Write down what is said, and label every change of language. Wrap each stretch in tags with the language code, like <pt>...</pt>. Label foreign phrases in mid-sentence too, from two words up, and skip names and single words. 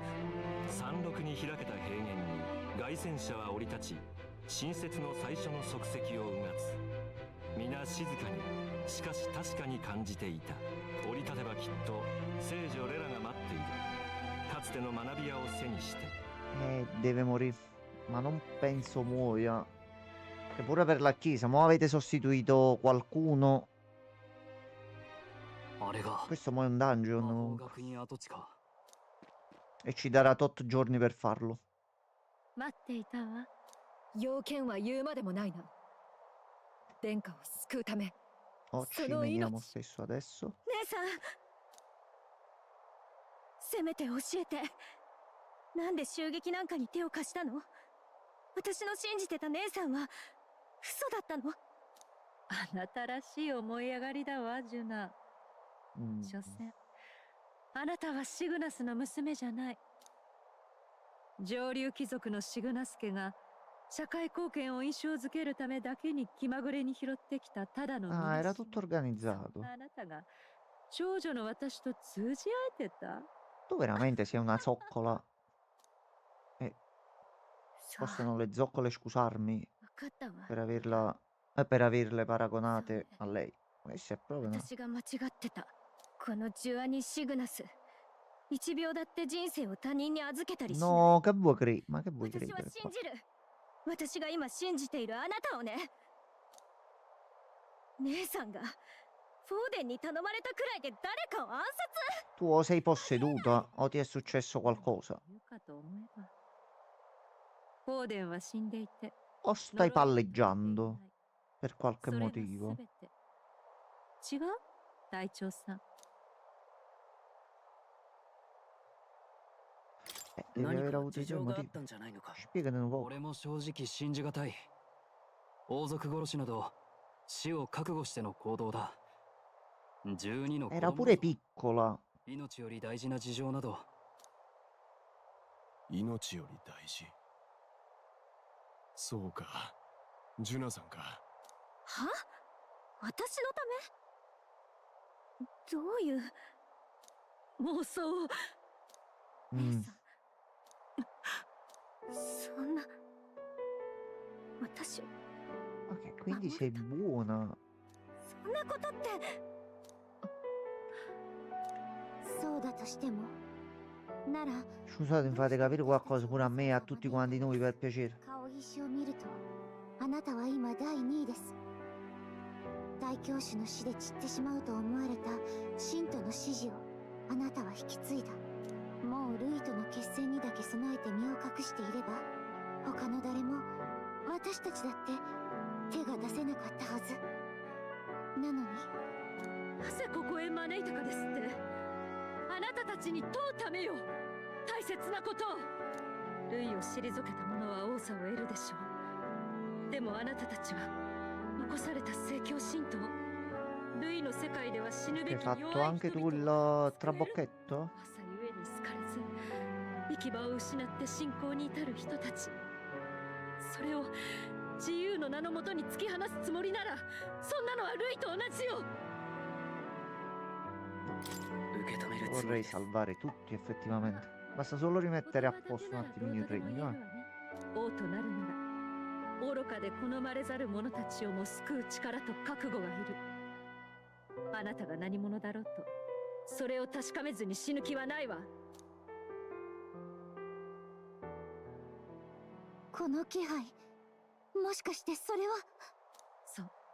<ja>山麓に開けた平原に凱旋者は降り立ち、新雪の最初の足跡をうがつ。皆静かに、しかし確かに感じていた。降り立てばきっと聖女レラが待っている。かつての学び屋を背にして。</ja> <it>Deve morire, ma non penso muoia. Che pure per la chiesa, mo avete sostituito qualcuno. Questo mo è un dungeon. E ci darà tot giorni per farlo.</it> <ja>待っていたわ。要件は言うまでもないな。殿下を救うため。</ja> <it>Oh, ci veniamo stesso adesso.</it> <ja>姉さん、せめて教えて。なんで襲撃なんかに手を貸したの？私の信じてた姉さんは嘘だったの？あなたらしい思い上がりだわ、ジュナ。所詮、あなたはシグナスの娘じゃない。上流貴族のシグナス家が社会貢献を印象づけるためだけに気まぐれに拾ってきたただの。</ja> <it>Ah, era tutto organizzato.</it> <ja>あなたが長女の私と通じ合えてた？</ja> <it>Tu veramente sei una zoccola? Possono le zoccole scusarmi per averle paragonate a lei? Questa è proprio una...</it> <ja>私が間違ってた。このジュアニ・シグナス。1秒だって人生を他人に預けたりしない。</ja> <it>No, che vuoi credere? Ma che vuoi</it> <ja>私</ja> <it>credere</it> <ja>は信</ja> <it>qua?</it> <ja>じる。私が今信じているあなたをね。姉さんがフォーデンに頼まれたくらいで誰かを暗殺？</ja> <it>Tu o sei posseduta o ti è successo qualcosa?</it> <ja>フォーデンは死んでいて。</ja> <it>O stai palleggiando per qualche motivo?</it> <ja>違う？隊長さん。</ja> <it>Devi aver avuto i tuoi motivi. Spiegane un po'.</it> <ja>俺も正直信じがたい。王族殺しなど死を覚悟しての行動だ。12の</ja> <it>Era pure piccola.</it> <ja>命より大事な事情など。命より大事。そうか、ジュナさんか。は？私のため？どういう妄想？そんな。私。</ja> <it>Ok, quindi sei buona.</it> <ja>そんなことって。そうだとしても。なら。</ja> <it>Scusate, mi fate capire qualcosa pure a me e a tutti quanti noi per piacere.</it> <ja>顔石を見ると、あなたは今第2位です。大教主の死で散ってしまうと思われた信徒の支持をあなたは引き継いだ。もうルイとの決戦にだけ備えて身を隠していれば、他の誰も私たちだって手が出せなかったはず。なのになぜここへ招いたかですって。あなたたちに問うためよ。大切なことを。ルイを退けた者は王座を得るでしょう。でもあなたたちは残された聖教信徒。ルイの世界では死ぬべき弱い人々。</ja> <it>Hai fatto anche tu il trabocchetto?</it> <ja>朝ゆえに好かれず行き場を失って信仰に至る人たち。それを自由の名のもとに突き放すつもりなら、そんなのはルイと同じよ。</ja> <it>Vorrei salvare tutti effettivamente. Basta solo rimettere a posto un attimino il regno.</it> <ja>王となるなら愚かで好まれざる者たちをも救う力と覚悟がいる。あなたが何者だろうとそれを確かめずに死ぬ気はないわ。この気配、もしかしてそれは。</ja>